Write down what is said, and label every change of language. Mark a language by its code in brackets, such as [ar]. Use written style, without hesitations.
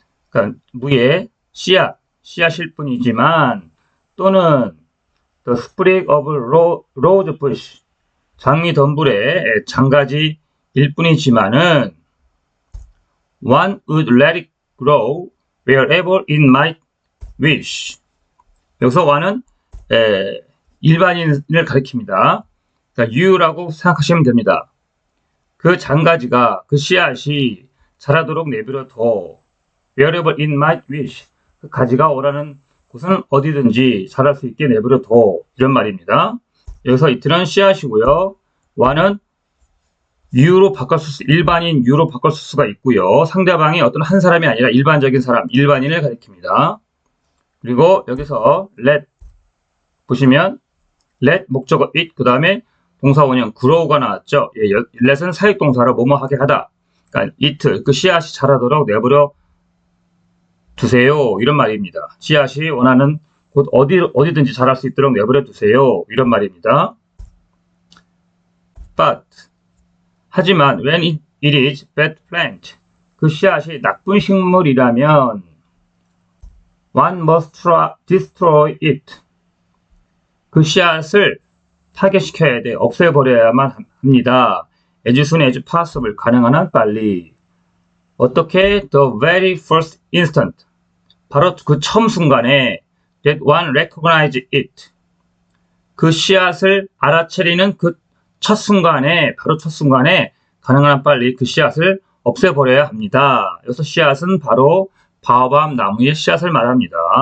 [ko] 그러니까 무의 씨앗일 뿐이지만 또는 [en] the sprig of rose bush [ko] 장미덤불의 장가지일 뿐이지만은 [en] one would let it grow wherever it might wish. [ko] 여기서 one은 일반인을 가리킵니다. 그러니까 you라고 생각하시면 됩니다. 그 장가지가 그 씨앗이 자라도록 내버려둬. [en] wherever it might wish. [ko] 그 가지가 오라는 곳은 어디든지 자랄 수 있게 내버려둬. 이런 말입니다. 여기서 이틀은 씨앗이고요. one은 you로 일반인 you로 바꿀 수가 있고요. 상대방이 어떤 한 사람이 아니라 일반적인 사람, 일반인을 가리킵니다. 그리고 여기서 let 보시면 let 목적어 it 그 다음에 동사 원형 grow가 나왔죠. let은 사역동사로 뭐뭐 하게 하다. 그러니까 it 그 씨앗이 자라도록 내버려 두세요. 이런 말입니다. 씨앗이 원하는 곳 어디든지 자랄 수 있도록 내버려 두세요. 이런 말입니다. [en] But 하지만 when it is bad plant [ko] 그 씨앗이 나쁜 식물이라면 [en] one must destroy it [ko] 그 씨앗을 파괴시켜야 돼. 없애버려야만 합니다. [en] as soon as possible [ko] 가능한 한 빨리. 어떻게? [en] The very first instant [ko] 바로 그 처음 순간에 [en] that one recognized it [ko] 그 씨앗을 알아차리는 그 첫 순간에 바로 첫 순간에 가능한 한 빨리 그 씨앗을 없애버려야 합니다. 여기서 씨앗은 바로 바오밥 나무의 씨앗을 말합니다.